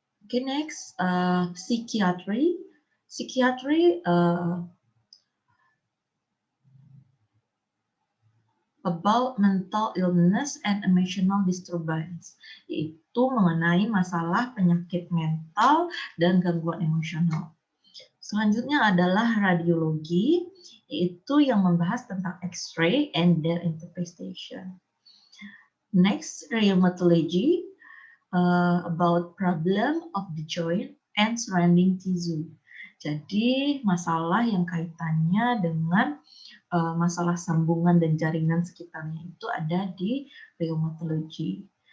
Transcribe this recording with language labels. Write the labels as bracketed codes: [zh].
[en] Okay, next, psychiatry. Psychiatry about mental illness and emotional disturbance, [id] yaitu mengenai masalah penyakit mental dan gangguan emosional. Selanjutnya adalah radiologi, yaitu yang membahas tentang [en] X-ray and their interpretation. Next, rheumatology, about problem of the joint and surrounding tissue. [id] Jadi masalah yang kaitannya dengan masalah sambungan dan jaringan sekitarnya itu ada di rheumatology.